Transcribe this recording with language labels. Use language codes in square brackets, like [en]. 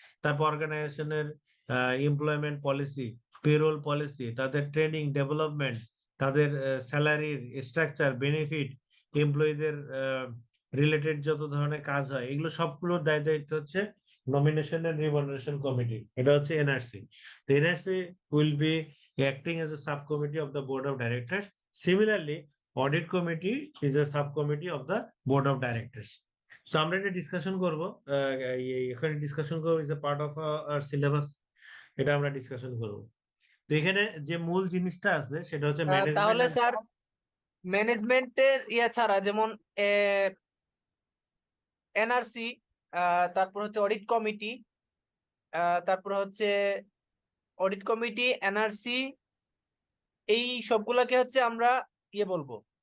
[bn] তারপর অর্গানাইজেশনের employment policy, payroll policy, তাদের ট্রেনিং ডেভেলপমেন্ট, তাদের স্যালারির স্ট্রাকচার, বেনিফিট, এমপ্লয়ীদের রিলেটেড যত ধরনের কাজ হয়, এগুলো সবগুলোর দায়িত্ব হচ্ছে নমিনেশন এন্ড রিমুনারেশন কমিটি, এটা হচ্ছে NRC. [en] The NRC will be acting as a subcommittee of the board of directors. Similarly, audit committee is a subcommittee of the board of directors. [bn] So আমরা এটা ডিসকাশন করব, এখানে discussion করব [en] is a part of our syllabus, [bn] এটা আমরা discussion করব। তো এখানে যে মূল জিনিসটা আছে সেটা হচ্ছে তাহলে ম্যানেজমেন্ট। স্যার ম্যানেজমেন্টের ইয়া ছাড়া যেমন এনআরসি, তারপর হচ্ছে অডিট কমিটি, তারপর হচ্ছে অডিট কমিটি, এনআরসি, এই সবগুলাকে হচ্ছে আমরা ইয়ে বলবো